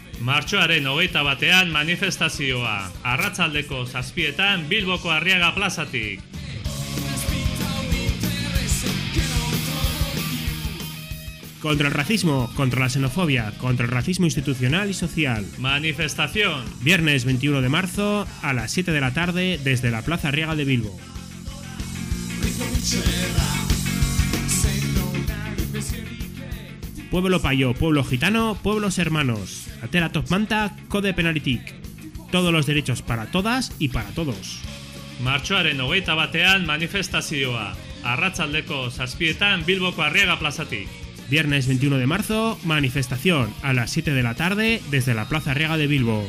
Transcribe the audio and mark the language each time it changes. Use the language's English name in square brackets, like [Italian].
[Basque] Martxoaren 21 manifestazioa, arratsaldeko 7 Bilboko Arriaga plazatik. [Spanish] Contra el racismo, contra la xenofobia, contra el racismo institucional y social. Manifestación. Viernes 21 de marzo a las 7 de la tarde desde la Plaza Arriaga de Bilbo. Pueblo payo, pueblo gitano, pueblos hermanos. [Basque] Atera Top Manta, Code Penalitik. [Spanish] Todos los derechos para todas y para todos. [Basque] Martxoaren 21 manifestazioa, arratsaldeko 7 Bilboko Arriaga plazatik. [Spanish] Viernes 21 de marzo, manifestación a las 7 de la tarde desde la Plaza Arriaga de Bilbo.